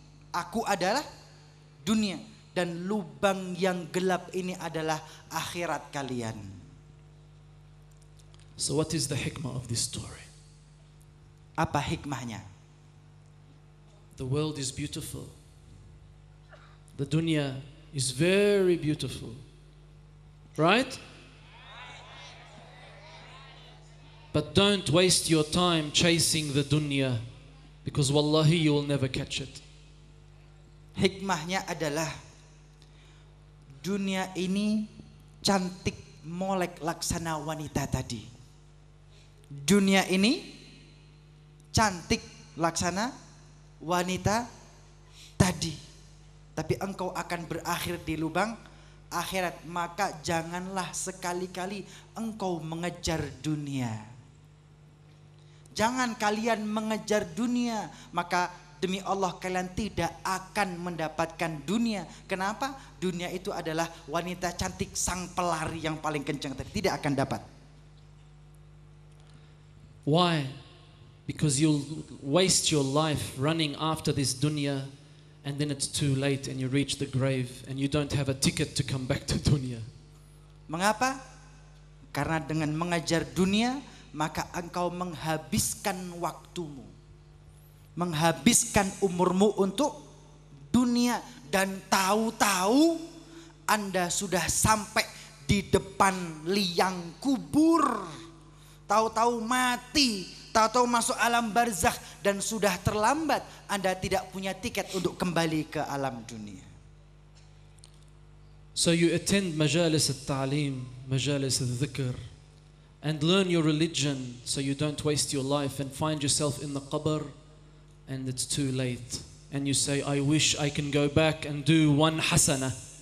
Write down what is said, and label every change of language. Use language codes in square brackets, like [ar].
[id] Aku adalah dunia. Dan lubang yang gelap ini adalah akhirat kalian." [en] So what is the hikmah of this story? [id] Apa hikmahnya? [en] The world is beautiful. The dunya is very beautiful. Right? But don't waste your time chasing the dunya, because wallahi you will never catch it. [id] Hikmahnya adalah dunia ini cantik molek laksana wanita tadi. Dunia ini cantik laksana wanita tadi. Tapi engkau akan berakhir di lubang akhirat. Maka janganlah sekali-kali engkau mengejar dunia. Jangan kalian mengejar dunia, maka demi Allah kalian tidak akan mendapatkan dunia. Kenapa? Dunia itu adalah wanita cantik, sang pelari yang paling kencang tadi. Tidak akan dapat. [en] Why? Because you'll waste your life running after this dunya, and then it's too late and you reach the grave and you don't have a ticket to come back to dunya. [id] Mengapa? Karena dengan mengejar dunia, maka engkau menghabiskan waktumu, menghabiskan umurmu untuk dunia, dan tahu-tahu Anda sudah sampai di depan liang kubur, tahu-tahu mati, tahu-tahu masuk alam barzakh, dan sudah terlambat. Anda tidak punya tiket untuk kembali ke alam dunia. [en] So you attend [ar] majalis al-ta'lim, majalis al-dhikr, [en] and learn your religion so you don't waste your life and find yourself in the qabr and it's too late. And you say, "I wish I can go back and do one hasanah."